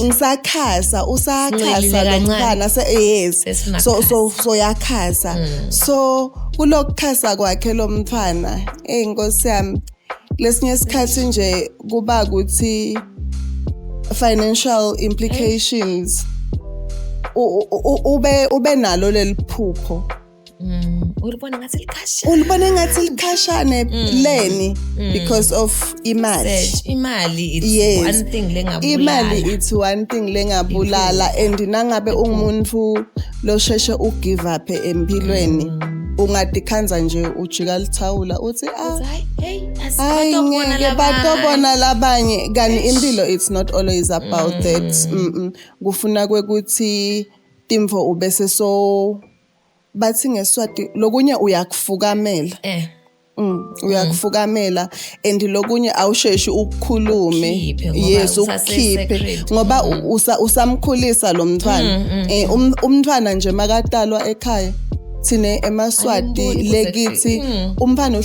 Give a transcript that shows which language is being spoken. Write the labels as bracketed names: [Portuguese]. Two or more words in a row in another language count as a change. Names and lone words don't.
[Swati] ngisakhasa usakhasa lomntana [English] yes so [Swati] yakhasa so kulokukhasa kwakhe lo mntwana Nkosi yami lesinye isikhathi nje kuba ukuthi [English] financial implications [Swati] ube nalo leliphupho ulibona ngathi likhashane leni [English] because of [Swati] imali it's [English] one thing [Swati] lengabulala and nangabe ungumuntu losheshe ugive up empilweni ungadikhanza nje ujika lithawula uthi ngeke batobona labanye kani impilo [English] it's not always about that [Swati] kufuna kwekuthi timvo ubese so bathi ngeSwati lokunye uyakufukamela uyakufukamela and lokunye awusheshi ukukhulume yes ukukhiphe ngoba usamkhulisa lo mntwana umntwana nje makatalwa ekhaya thine eMaswati lekithi umfana